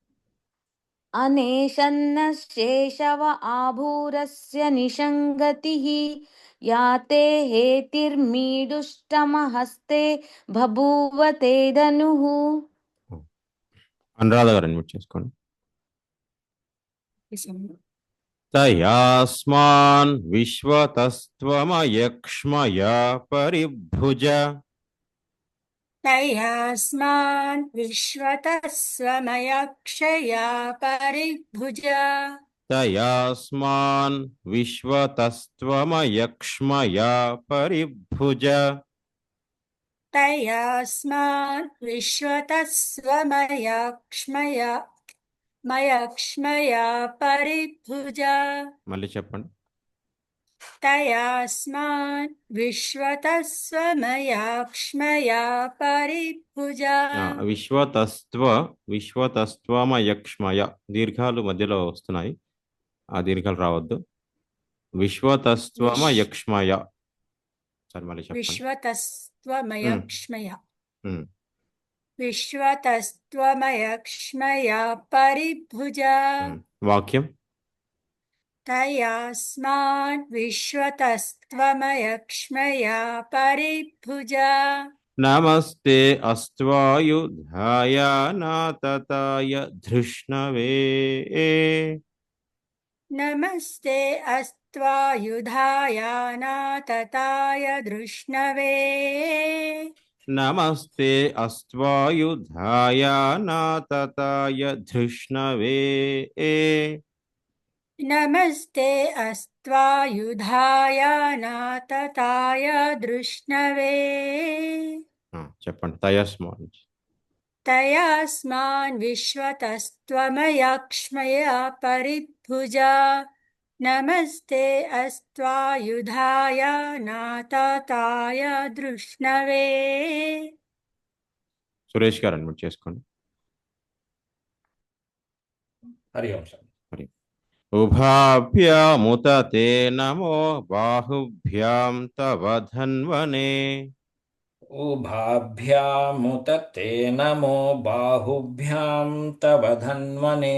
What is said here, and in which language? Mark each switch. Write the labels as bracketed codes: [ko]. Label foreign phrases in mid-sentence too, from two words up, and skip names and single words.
[sa] అనేషన్నశేషవ ఆభూరస్య నిషంగతిః యాతే హేతిర్మీడుష్టమహస్తే బభూవతే ధనుః. [te] అనురాధ గారు అన్మ్యూట్ చేసుకోండి. [sa] తయాస్మాన్ విశ్వతస్త్వమయక్ష్మయా పరిభుజ तयास्मान् विश्वतः स्वमयक्षया परिभुज తయాస్మాన్ విశ్వతస్త్వమయక్ష్మయా పరిభుజ तयास्मान् विश्वतः स्वमयक्ष्मया मयक्ष्मया परिभुज [te] మళ్ళీ చెప్పండి. [sa] तयास्मान् विश्वतः स्वमयाक्ष्मया परिभुज [te] విశ్వతస్త్వమయక్ష్మయ దీర్ఘాలు మధ్యలో వస్తున్నాయి, ఆ దీర్ఘాలు రావద్దు. విశ్వతస్త్వమయక్ష్మయ. సరే మళ్ళీ చెప్పండి. [sa] विश्वतस्त्वमयक्ष्मया ఉమ్. विश्वतस्त्वमयक्ष्मया परिभुज [te] వాక్యం [sa] तयास्मान् विश्वतस्त्वमयक्ष्मया परिभुज నమస్తే అస్త్వాయుధాయ నాతతాయ ధృష్ణవే नमस्ते अस्त्वायुधाय नातताय धृष्णवे నమస్తే అస్త్వాయుధాయ నాతతాయ ధృష్ణవే नमस्ते अस्त्वायुधाय नातताय धृष्णवे [te] చెప్పండి. తయస్మాన్ [sa] तयास्मान् विश्वतस्त्वमयक्ष्मया परिभुज नमस्ते अस्त्वायुधाय नातताय धृष्णवे [te] సురేష్ గారు అన్మ్యూట్ చేసుకోండి. హరి ఓం సార్. [sa] ఉభాభ్యాముత తే నమో బాహుభ్యాం తవ ధన్వనే ఉభాభ్యాముత తే నమో బాహుభ్యాం తవ ధన్వనే